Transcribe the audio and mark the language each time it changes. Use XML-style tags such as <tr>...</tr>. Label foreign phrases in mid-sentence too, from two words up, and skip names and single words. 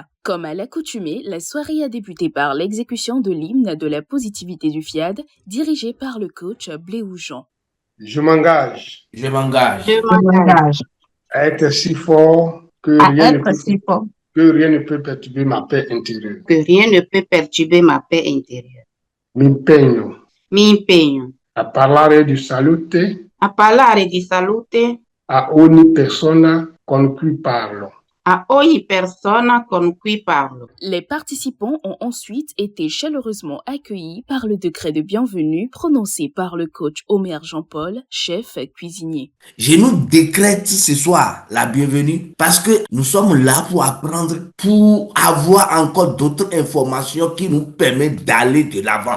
<fr>Comme à l'accoutumée, la soirée a débuté par l'exécution de l'hymne de la positivité du FIAD, dirigé par le coach Bléoujean. Je m'engage Je m'engage Je m'engage à être si fort que à rien ne être peut, si fort que rien ne peut perturber ma paix intérieure. que rien ne peut perturber ma paix intérieure.</fr> <it>M'impegno Mi impegno a parlare di salute a parlare di salute a ogni persona con cui parlo. a ogni persona con cui parlo.</it> <fr>Les participants ont ensuite été chaleureusement accueillis par le décret de bienvenue prononcé par le coach Omer Jean-Paul, chef cuisinier. Je nous décrète ce soir la bienvenue parce que nous sommes là pour apprendre, pour avoir encore d'autres informations qui nous permettent d'aller de l'avant.</fr>